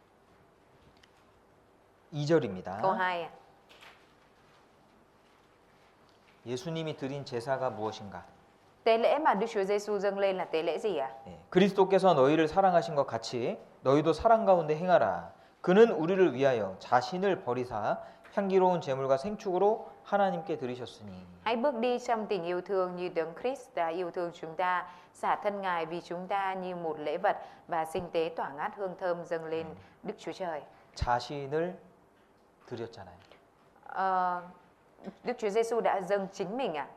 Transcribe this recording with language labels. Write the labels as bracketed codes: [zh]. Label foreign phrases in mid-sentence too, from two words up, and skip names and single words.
[ko] 2절입니다. [vi] câu 2 [ko] 예수님이 드린 제사가 무엇인가? [vi] Tế lễ mà Đức Chúa Giêsu dâng lên là tế lễ gì ạ? [ko] 예, 그리스도께서 너희를 사랑하신 것 같이 너희도 사랑 가운데 행하라. 그는 우리를 위하여 자신을 버리사 향기로운 제물과 생축으로 하나님께 드리셨으니. [vi] Hãy bước đi trong tình yêu thương như Đấng Christ đã yêu thương chúng ta, xả thân Ngài vì chúng ta như một lễ vật và sinh tế tỏa ngát hương thơm dâng lên Đức Chúa Trời. [ko] 자신을 드렸잖아요. [vi] Đức Chúa Giêsu đã dâng chính mình à?